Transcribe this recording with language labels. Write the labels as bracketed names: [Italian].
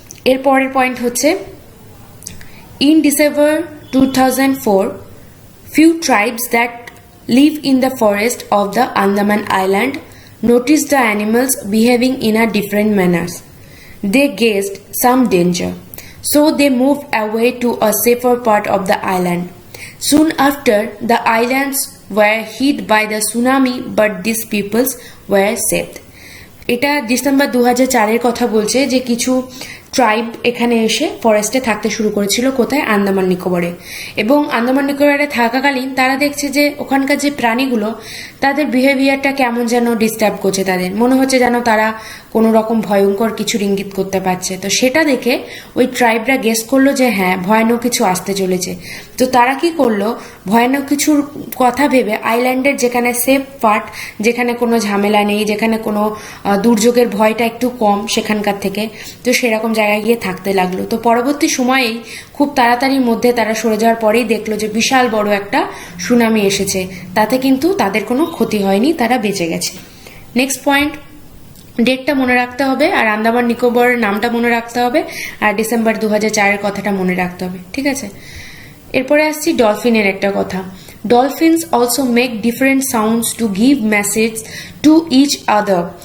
[Bangla] এরপরের পয়েন্ট হচ্ছে, [English] in December 2004, few tribes that live in the forest of the Andaman Island noticed the animals behaving in a different manners. They guessed some danger, so they moved away to a safer part of the island. Soon after, the islands were hit by the tsunami, but these peoples were saved. [Bangla] এটা December 2004-এর কথা বলছে যে কিছু tribe এখানে এসে ফরেস্টে থাকতে শুরু করেছিল, কোথায়? আন্দামান নিকোবরে। এবং আন্দামান নিকোবরে থাকাকালীন তারা দেখছে যে ওখানকার যে প্রাণীগুলো তাদের বিহেভিয়ারটা কেমন যেন ডিস্টার্ব করছে, তাদের মনে হচ্ছে যেন তারা কোনো রকম ভয়ঙ্কর কিছু ইঙ্গিত করতে পারছে। তো সেটা দেখে ওই ট্রাইবরা গেস করলো যে হ্যাঁ, ভয়ানক কিছু আসতে চলেছে। তো তারা কি করলো, ভয়ানক কিছুর কথা ভেবে আইল্যান্ডের যেখানে সেফ পার্ট, যেখানে কোনো ঝামেলা নেই, যেখানে কোনো দুর্যোগের ভয়টা একটু কম সেখানকার থেকে, তো সেরকম জায়গায় গিয়ে থাকতে লাগলো। তো পরবর্তী সময়েই খুব তাড়াতাড়ির মধ্যে তারা সরে যাওয়ার পরেই দেখলো যে বিশাল বড় একটা সুনামি এসেছে, তাতে কিন্তু তাদের কোনো ক্ষতি হয়নি, তারা বেঁচে গেছে। নেক্সট পয়েন্ট, ডেটটা মনে রাখতে হবে, আর আন্দামান নিকোবরের নামটা মনে রাখতে হবে, আর ডিসেম্বর 2004-এর কথাটা মনে রাখতে হবে, ঠিক আছে। এরপরে আসছি ডলফিনের একটা কথা। [English] Dolphins also make different sounds to give message to each other.